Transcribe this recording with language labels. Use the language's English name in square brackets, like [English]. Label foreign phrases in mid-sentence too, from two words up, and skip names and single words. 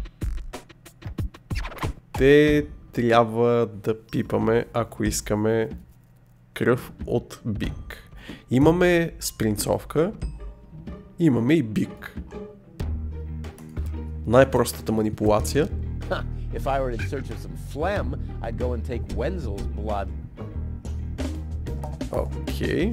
[Bulgarian] Те трябва да пипаме, ако искаме кръв от бик. Имаме спринцовка, имаме и бик. Най-простата манипулация. [English] If I were in search of some phlegm, I'd go and take Wenzel's blood. [Bulgarian] Окей.